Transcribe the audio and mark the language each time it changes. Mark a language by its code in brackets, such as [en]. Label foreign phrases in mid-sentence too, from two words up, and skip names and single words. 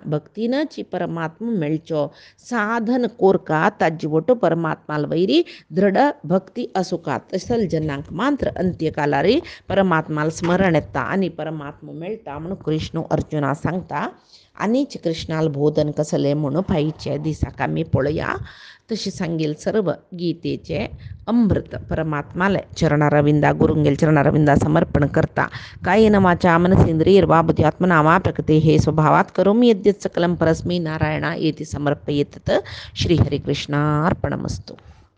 [kok] भक्तीनच परमात्मा मेळचो. साधन कोरका ताजे परमात्माल वैरी दृढ भक्ती असुका तसल जनांक मात्र अंत्यकालार परमात्माल स्मरण येता आनी परमात्मा मेळटा म्हणून कृष्ण अर्जुना सांगता. आनीच कृष्णाल बोधन कसलें म्हणून फाईच्या दिसाक आमी पळोवया. तशें सांगेल सर्व गीतेचे अमृत परमात्माले चरणारविंदा गुरुंगेल चरणारविंदा समर्पण करता. [sa] कायेन वाचा मनसेंद्रियर्वा बुद्ध्यात्मना वा प्रकृतेः स्वभावात् करोमि यद्यत् सकलं परस्मै नारायणा एति समर्पयेत्. श्रीहरिकृष्णार्पणमस्तु.